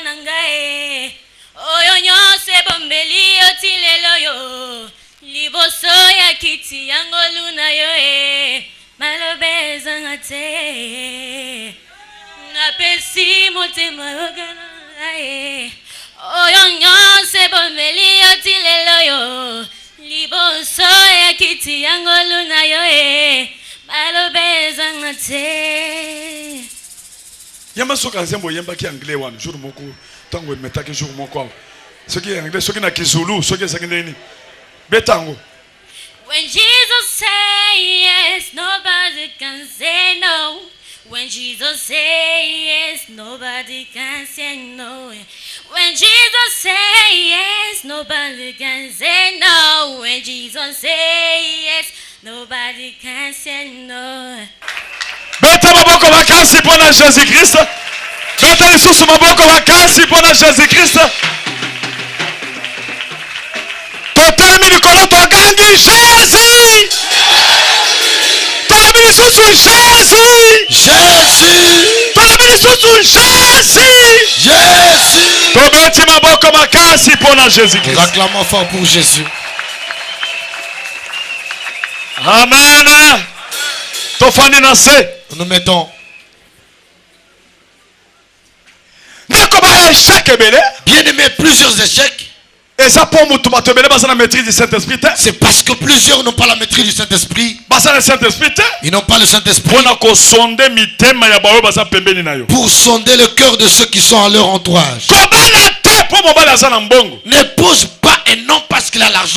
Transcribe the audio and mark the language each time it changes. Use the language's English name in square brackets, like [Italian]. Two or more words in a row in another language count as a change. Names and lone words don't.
[Lingala] na ngai oyo nyonso bombeli yo tilelo yo liboso ya kiti yango luna yo malobe ezanga te napesi motema yogana oyo nyonso bombeli yo tilelo yo liboso ya kiti yango luna yo malobe ezanga te. yamba soka nzembo yembaki anglais wana jour moko tango emetaki jour moko soki anglais soki na kizulu soki ezaki ndeni betango. [English] When Jesus say yes, nobody can say no. When Jesus say yes, nobody can say no. When Jesus say yes, nobody can say no. When Jesus say yes, nobody can say no. [Lingala] Beta maboko makasi pona Jésus Christ. Beta lisusu maboko makasi pona Jésus Christ. Totelemi likolo togangi Jésus. Totelemi lisusu Jésus. Jésus. Totelemi lisusu Jésus. Jésus. Tobeti maboko makasi pona Jésus Christ. [French] Nous acclamons fort pour Jésus. Amen. [Lingala] Tofandi na se. [French] Nous mettons. [Lingala] Nakoba échec ebele. [French] Bien aimé, plusieurs échecs. Et ça pour [Lingala] mutu batobele basa na [French] maîtrise du Saint-Esprit. C'est parce que plusieurs n'ont pas la maîtrise du Saint-Esprit. [Lingala] Basa na Saint-Esprit. [French] Ils n'ont pas le Saint-Esprit. Pour sonder le cœur de ceux qui sont à leur entourage. N'épouse pas un homme parce qu'il a l'argent.